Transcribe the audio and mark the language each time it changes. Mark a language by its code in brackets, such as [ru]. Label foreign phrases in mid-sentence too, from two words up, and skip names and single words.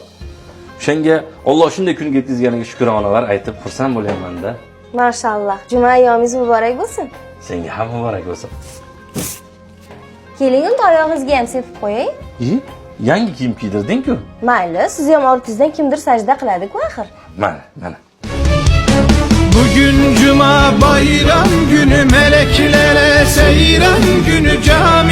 [uz] O'shanga Alloh shunday kunga yetkazganiga shukronalar aytib xursand bo'lyapman-da. Mashalloh, juma ayyomingiz muborak bo'lsin. Senga ham muborak bo'lsin. Keling, unda oyog'ingizga ham sepib qo'yay. Yangi kiyim kiydirding-ku. Mayli, siz ham ortingizdan kimdir sajda qiladi-ku axir. Mana. [tr] Bugün cuma bayram günü, meleklere seyran günü, can